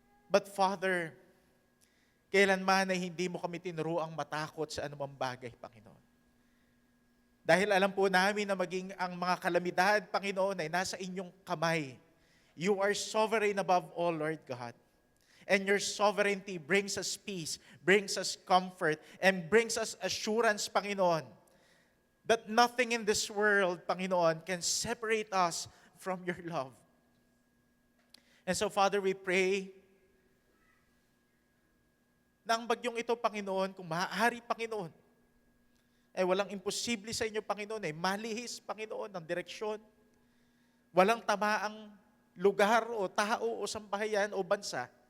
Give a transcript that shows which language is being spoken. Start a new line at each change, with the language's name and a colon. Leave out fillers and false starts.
Filipino: But Father, kailanman ay hindi mo kami tinuruang matakot sa anumang bagay, Panginoon. Dahil alam po namin na maging ang mga kalamidad, Panginoon, ay nasa inyong kamay.
English: You are sovereign above all, Lord God. And your sovereignty brings us peace, brings us comfort, and brings us assurance, Panginoon, that nothing in this world, Panginoon, can separate us from your love. And so, Father, we pray
Filipino: na ang bagyong ito, Panginoon, kung maaari, Panginoon, ay walang imposible sa inyo, Panginoon, ay malihis, Panginoon, ng direksyon. Walang tamaang lugar o tao o sambahayan o bansa.